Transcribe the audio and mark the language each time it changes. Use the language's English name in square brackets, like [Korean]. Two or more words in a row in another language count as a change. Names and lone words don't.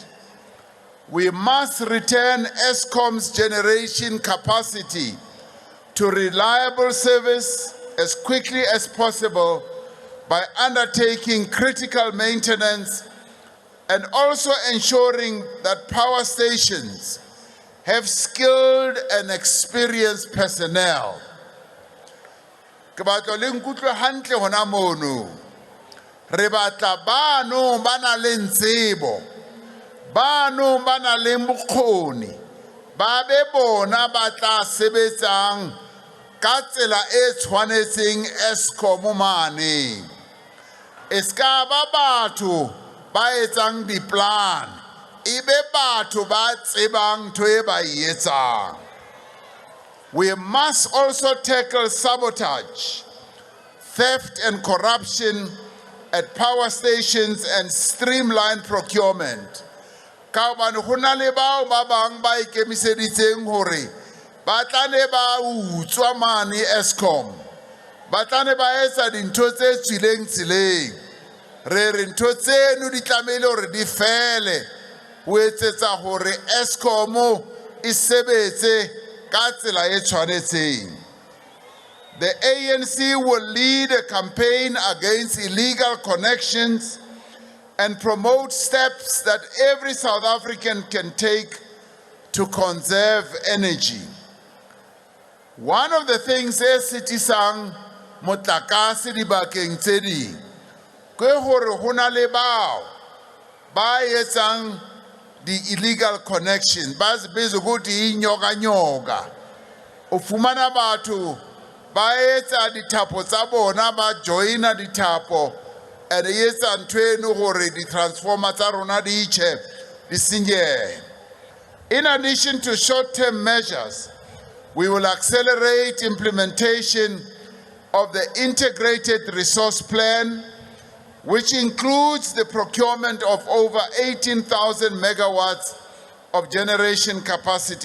[English] We must return Eskom's generation capacity to reliable service as quickly as possible by undertaking critical maintenance and also ensuring that power stations have skilled and experienced personnel. [Southern Sotho] Ke batla le nkutlwe hantle hona mono. Re batla bano ba na le tsebo, bano ba na le bokgoni, ba be bona ba tla sebetsang ka tsela e tshwanetseng Eskom mane. Eska ba batho ba etsang di-plan, ebe batho ba tsebang ntho e ba e etsang. [English] We must also tackle sabotage, theft and corruption at power stations and streamline procurement. [Southern Sotho] Ka hobane ho na le bao ba bang ba ikemiseditseng hore ba tla ne ba utswa mane Eskom, ba tla ne ba etsa dintho tse tswileng tseleng. Re re ntho tseno di tlamehile hore di fele ho etsetsa hore Eskom e sebetse ka tsela e tshwanetseng. [English] The ANC will lead a campaign against illegal connections and promote steps that every South African can take to conserve energy. One of the things is [Southern Sotho] sitisang motlakase dibakeng tse ding ke hore ho na le bao ba etsang di- [English] illegal connections, [Southern Sotho] ba sebezo [Zulu] ukuthi inyoka-nyoka. [Southern Sotho] O fumana batho ba etsa dithapo tsa bona, ba joina dithapo, and etsa ntho eno hore di-transformer tsa rona di tjhe, di senyehe. [English] In addition to short-term measures, we will accelerate implementation of the integrated resource plan, which includes the procurement of over 18,000 megawatts of generation capacity.